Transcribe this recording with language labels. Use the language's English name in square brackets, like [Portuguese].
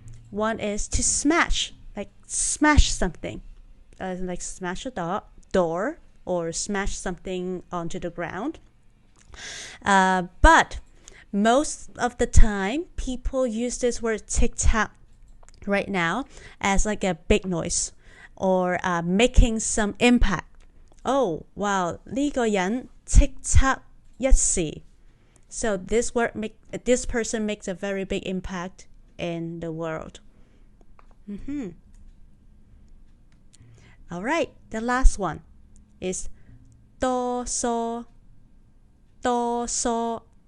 [English] One is to smash, like smash something, like smash a door or smash something onto the ground. But most of the time, people use this word tick tock right now as like a big noise or making some impact. [Cantonese] Oh, wow, 呢個人叱咤一時. [English] So this person makes a very big impact in the world. All right, the last one is 哆嗦, 哆嗦.